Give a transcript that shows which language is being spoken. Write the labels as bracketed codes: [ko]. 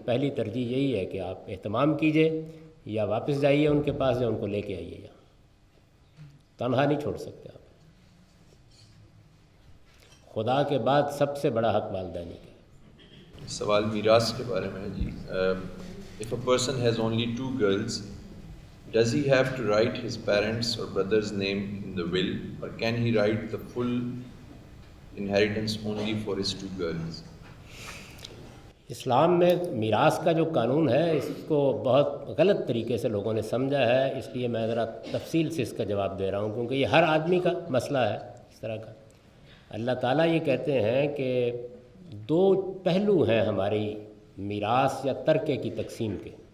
[ur] پہلی ترجیح یہی ہے کہ آپ اہتمام کیجئے، یا واپس جائیے ان کے پاس، یا ان کو لے کے آئیے. یہاں تنہا نہیں چھوڑ سکتے آپ. خدا کے بعد سب سے بڑا حق والدین کا. سوال میراث کے بارے میں ہے جی. [en] If a person has only 2 girls, does he have to write his parents' or brother's name in the will, or can he write the full inheritance only for his 2 girls? [ur] اسلام میں میراث کا جو قانون ہے اس کو بہت غلط طریقے سے لوگوں نے سمجھا ہے. اس لیے میں ذرا تفصیل سے اس کا جواب دے رہا ہوں، کیونکہ یہ ہر آدمی کا مسئلہ ہے اس طرح کا. اللہ تعالیٰ یہ کہتے ہیں کہ 2 پہلو ہیں ہماری میراث یا ترکے کی تقسیم کے.